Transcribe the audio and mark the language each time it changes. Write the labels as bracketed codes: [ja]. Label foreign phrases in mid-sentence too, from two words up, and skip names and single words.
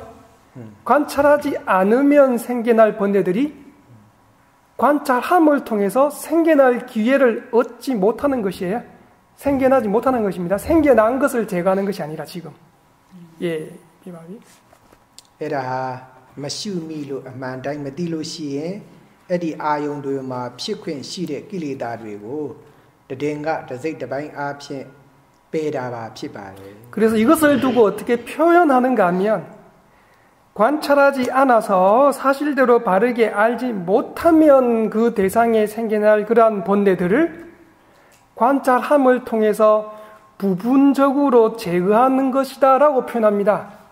[ko] 관찰하지 않으면 생겨날 번뇌들이 관찰함을 통해서 생겨날 기회를 얻지 못하는 것이에요. 생겨나지 못하는 것입니다. 생겨난 것을 제거하는 것이 아니라 지금. 예, 이 말이. 에라. [my] မရှိမိလို့အမှန်တိုင်းမသိလို့ရှိရင်အဲ့ဒီအာယုံတွေမှာဖြစ်ခွင့်ရှိတဲ့ကိလေသာတွေကိုတည်ငါတစိတ်တစ်ပိုင်းအားဖြင့်ပယ်တာပါဖြစ်ပါတယ် [ko] 그래서 이것을 두고 어떻게 표현하는가 하면 관찰하지 않아서 사실대로 바르게 알지 못하면 그 대상에 생겨날 그러한 번뇌들을 관찰함을 통해서 부분적으로 제거하는 것이다라고 표현합니다.